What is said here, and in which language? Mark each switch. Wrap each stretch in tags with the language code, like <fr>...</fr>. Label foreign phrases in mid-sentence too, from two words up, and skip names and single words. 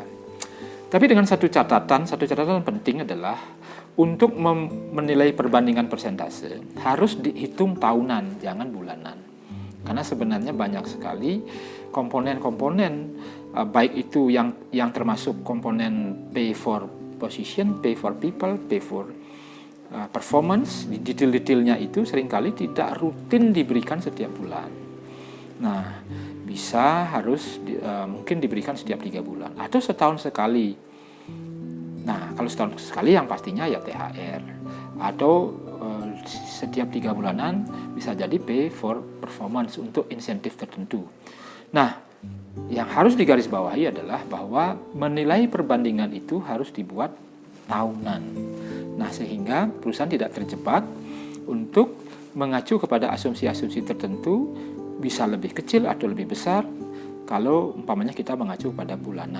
<id>Tapi dengan satu catatan penting adalah untuk menilai perbandingan persentase harus dihitung tahunan, jangan bulanan. Karena sebenarnya banyak sekali komponen-komponen baik itu yang termasuk komponen</id> <en>pay for position, pay for people, pay for performance,</en> <id>detail-detailnya itu seringkali tidak rutin diberikan setiap bulan. Nah, mungkin diberikan setiap 3 bulan atau setahun sekali. Nah, kalau setahun sekali yang pastinya ya THR, atau setiap 3 bulanan bisa jadi</id> <en>pay for performance</en> <id>untuk insentif tertentu. Nah, yang harus digarisbawahi adalah bahwa menilai perbandingan itu harus dibuat tahunan. Nah, sehingga perusahaan tidak terjebak untuk mengacu kepada asumsi-asumsi tertentu, bisa lebih kecil atau lebih besar kalau umpamanya kita mengacu pada bulanan.</id>